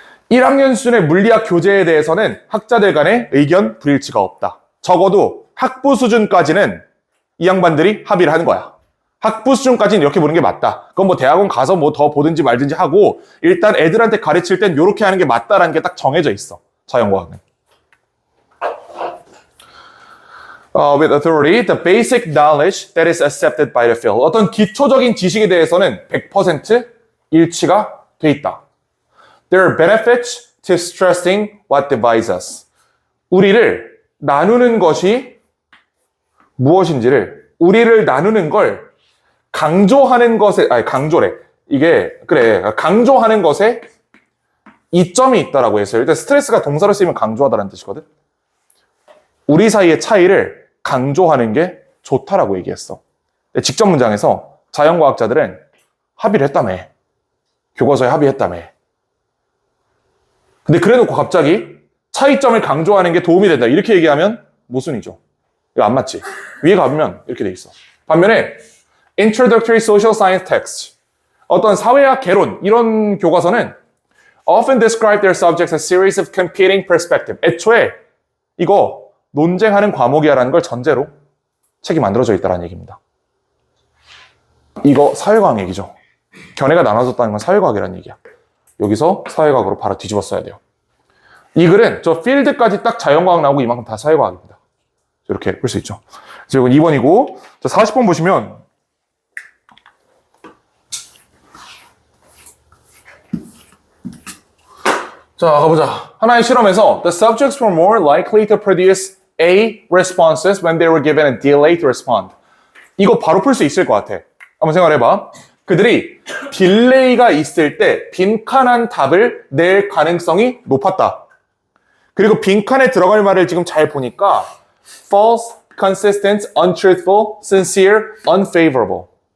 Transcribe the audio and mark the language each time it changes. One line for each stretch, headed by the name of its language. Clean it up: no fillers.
Korean: 1학년 수준의 물리학 교재에 대해서는 학자들 간의 의견 불일치가 없다. 적어도 학부 수준까지는 이 양반들이 합의를 하는 거야. 학부 수준까지는 이렇게 보는 게 맞다. 그건 뭐 대학원 가서 뭐 더 보든지 말든지 하고 일단 애들한테 가르칠 땐 이렇게 하는 게 맞다라는 게 딱 정해져 있어. 자연과학은.
English: With authority, the basic knowledge that is accepted by the field.
Korean: 어떤 기초적인 지식에 대해서는 100% 일치가 돼 있다.
English: There are benefits to stressing what divides us.
Korean: 우리를 나누는 것이 무엇인지를, 우리를 나누는 걸 강조하는 것에, 강조래. 이게, 그래. 강조하는 것에 이점이 있다라고 했어요. 일단 스트레스가 동사로 쓰이면 강조하다라는 뜻이거든. 우리 사이의 차이를 강조하는 게 좋다라고 얘기했어. 직접 문장에서 자연과학자들은 합의를 했다며. 교과서에 합의했다며. 근데 그래놓고 갑자기 차이점을 강조하는 게 도움이 된다. 이렇게 얘기하면 모순이죠. 이거 안 맞지? 위에 가보면 이렇게 돼 있어. 반면에
English: Introductory Social Science Text,
Korean: 어떤 사회학 개론, 이런 교과서는
English: often describe their subjects as series of competing perspectives.
Korean: 애초에 이거 논쟁하는 과목이야라는 걸 전제로 책이 만들어져 있다는 얘기입니다. 이거 사회과학 얘기죠. 견해가 나눠졌다는 건 사회과학이라는 얘기야. 여기서 사회과학으로 바로 뒤집어 써야 돼요. 이 글은 저 필드까지 딱 자연과학 나오고 이만큼 다 사회과학입니다. 이렇게 볼 수 있죠. 그리고 2번이고, 자, 40번 보시면, 자, 가보자. 하나의 실험에서
English: the subjects were more likely to produce A responses when they were given a delay to respond.
Korean: 이거 바로 풀 수 있을 것 같아. 한번 생각해봐. 그들이 딜레이가 있을 때 빈칸한 답을 낼 가능성이 높았다. 그리고 빈칸에 들어갈 말을 지금 잘 보니까
English: false, consistent, untruthful, sincere, unfavorable.